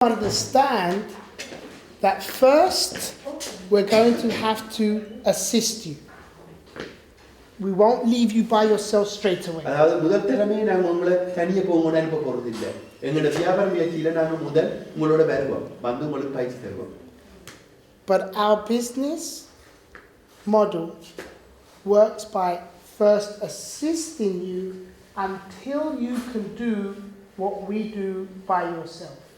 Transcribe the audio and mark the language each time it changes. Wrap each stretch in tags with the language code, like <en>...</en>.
<en>understand that first we're going to have to assist you. We won't leave you by yourself straight away.</en> <ta>அதாவது முதல் திறமையை நாங்கள் உங்களை தனியாக போகணும்னு அனுப்ப போகிறது இல்லை. எங்களோட வியாபார முயற்சியில் நாங்கள் முதல் உங்களோட வருவோம், வந்து உங்களுக்கு பயிற்சி தருவோம்.</ta> <en>But our business model works by first assisting you until you can do what we do by yourself.</en>